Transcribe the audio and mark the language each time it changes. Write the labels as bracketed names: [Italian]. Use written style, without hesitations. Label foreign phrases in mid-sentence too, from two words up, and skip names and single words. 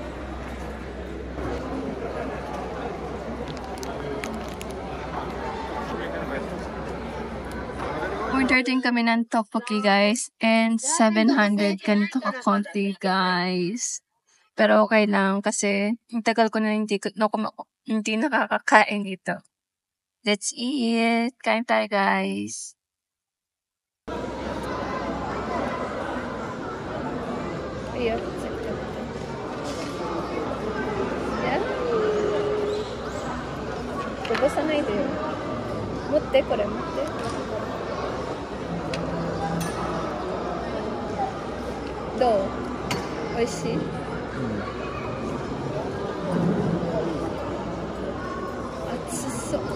[Filipino] Order din kami ng tteokbokki, guys. And 700 ganito ka-konti, guys. Pero okay lang kasi ang tagal ko na hindi nakakakain dito. [English] Let's eat! [Filipino] Kain tayo, guys. Ayan. Ayan. Bubusanay din. [Japanese] Mutte, これ、見て。どう? おいしい？熱そう.